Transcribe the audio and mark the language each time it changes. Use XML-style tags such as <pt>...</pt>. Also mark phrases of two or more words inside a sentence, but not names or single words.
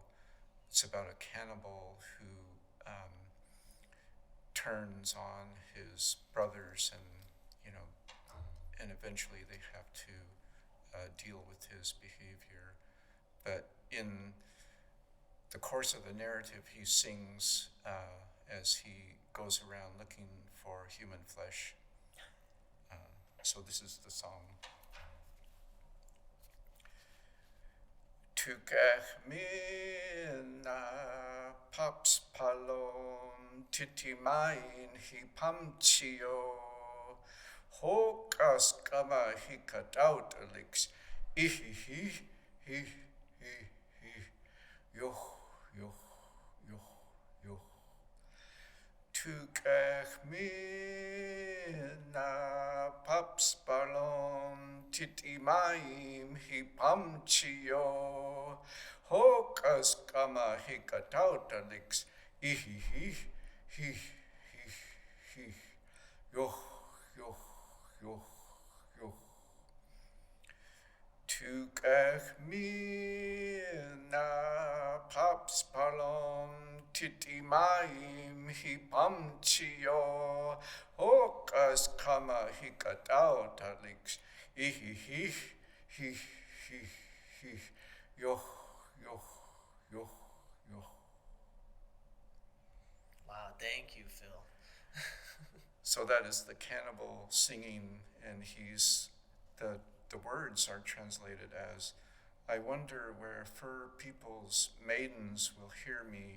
<en>It's about a cannibal who turns on his brothers, and and eventually they have to deal with his behavior. But in the course of the narrative, he sings as he goes around looking for human flesh. So this is the song. Tukach mina paps palom titimain hi pamchio hokas kama hikataut elix ihi hi yoh yoh yoh yoh Tukehmina paps balon titimaim hipamchio hokas kama hikatautalix ihihi hi hi yoh yoh yoh yoh Tukehmina paps balon titimaim hipamchio hokas kama hikatautalix ihihi hi hi yoh yoh yoh yoh. Wow, thank you, Phil. So that is the cannibal singing, and the words are translated as, I wonder where fur people's maidens will hear me.</en>